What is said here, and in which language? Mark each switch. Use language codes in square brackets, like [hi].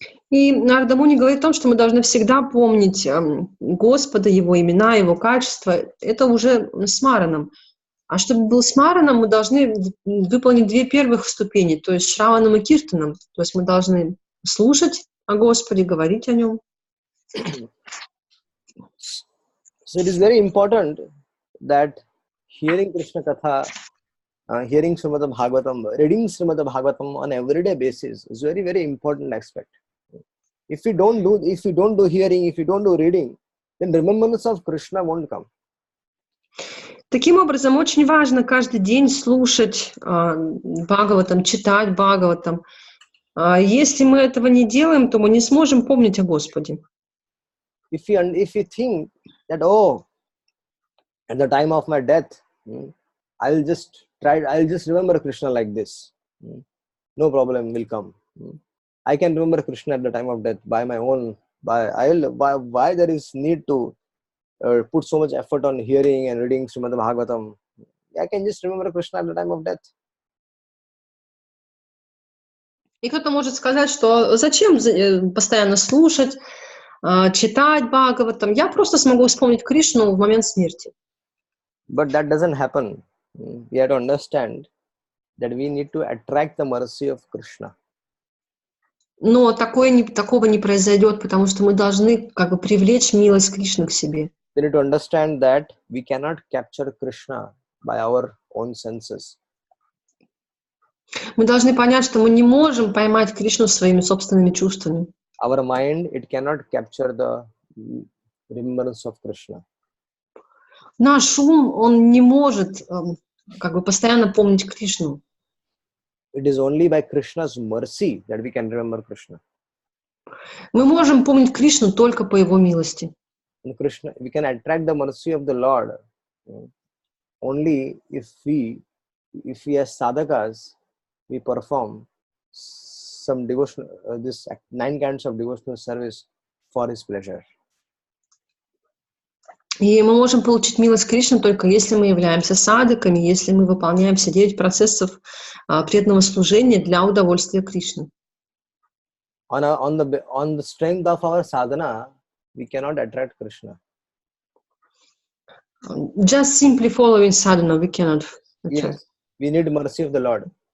[ru] И Нарада Муни говорит о том, что мы должны всегда помнить Господа, Его имена, Его качества. Это уже смараном. А чтобы был смараном, мы должны выполнить две первых ступени, то есть шраванам и киртанам. То есть мы должны слушать о Господе, говорить о Нем. [en] So it is very important that hearing Krishna Katha, hearing Srimad Bhagavatam, reading Srimad Bhagavatam on everyday basis is very, very important aspect. If we don't do hearing, if we don't do reading, then remembrance of Krishna won't come. [ru] Таким образом, очень важно каждый день слушать Бхагаватам, читать Бхагаватам. Если мы этого не делаем, то мы не сможем помнить о Господе. [en] If we think that, at the time of my death, I'll just remember Krishna like this. No problem will come. I can remember Krishna at the time of death by my own. Why there is need to put so much effort on hearing and reading Srimad Bhagavatam? I can just remember Krishna at the time of death. [ru] И кто-то может сказать, что зачем постоянно слушать, читать Бхагаватам? Я просто смогу вспомнить Кришну в момент смерти. [en] But that doesn't happen. We have to understand that we need to attract the mercy of Krishna. [ru] Но такого не произойдет, потому что мы должны привлечь милость Кришны к себе. [en] We need to understand that we cannot capture Krishna by our own senses. [ru] Мы должны понять, что мы не можем поймать Кришну своими собственными чувствами. [en] Our mind, it cannot capture the remembrance of Krishna. [ru] Наш ум, он не может постоянно помнить Кришну. [en] It is only by Krishna's mercy that we can remember Krishna. [ru] Мы можем помнить Кришну только по Его милости. [en] And Krishna, we can attract the mercy of the Lord only if we as sadhakas, we perform some devotional, this 9 kinds of devotional service for His pleasure. [ru] И мы можем получить милость Кришны только если мы являемся садхаками, если мы выполняем все 9 процессов преданного служения для удовольствия Кришны. [en] On the strength of our sadhana, we cannot attract Krishna. Just simply following sadhana, we cannot attract. Yes, we need mercy of the Lord.